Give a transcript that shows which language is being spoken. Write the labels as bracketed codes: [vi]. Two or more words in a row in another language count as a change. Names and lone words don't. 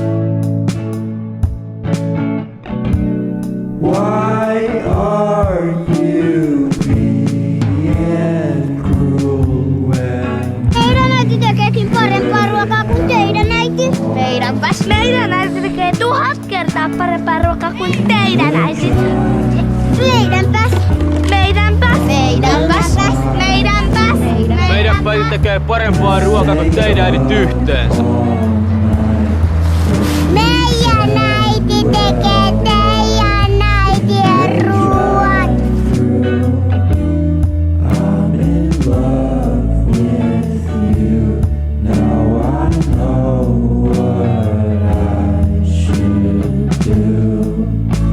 [en] Why are you being cruel when [fi] Meidän äiti tekeekin parempaa ruokaa kuin teidän äiti. Meidän äiti tekee 1000 kertaa parempaa ruokaa kuin teidän äiti. Meidänpäs. Meidän äiti tekee parempaa ruokaa kuin teidän äidit yhteensä. Meidän äiti tekee teidän äitien ruoat. [en] I'm in love with you. Now I know what I should do.